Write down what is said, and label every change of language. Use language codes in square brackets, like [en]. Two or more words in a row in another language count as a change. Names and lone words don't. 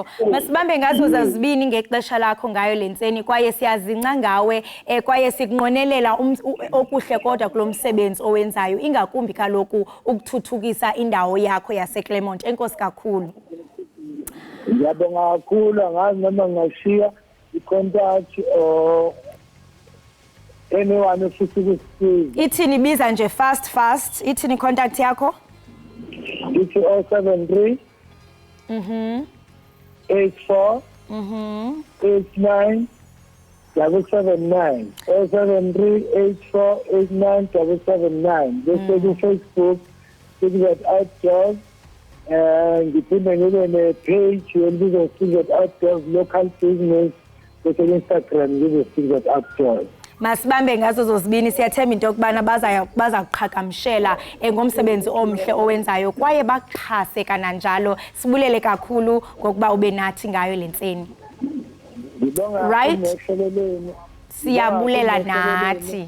[xh] Masibambe ngazo zazibini ngexesha lakho ngayo lenseni kwaye siyazinca ngawe kwaye sikunqonelela okuhle kodwa kulomsebenzi owenzayo ingakumbi kaloku ukuthuthukisa indawo yakho yaseClermont. Enkosi kakhulu. [zu] Ngiyabonga kakhulu, angazi noma ngashiya i-contact [en] or anyone [zu] ofisa ukusiza. [xh] Ithini biza nje fast ithini contact yakho? Ithi 073 84 89 779 073 84 89 779. [zu] Bese ku-Facebook Secret Outdoors. Ngiphinde ngibe ne-page yelibizwa Secret Outdoors Local Business. Bese ku-Instagram ngibe Secret Outdoors. [xh] Masibambe ngazo zozibini siyathemba into yokubana baza kuqhagamshela ngomsebenzi omhle owenzayo kwaye baxhase kananjalo. Sibulele kakhulu ngokuba ube nathi ngayo lenseni. Right? Siyabulela nathi.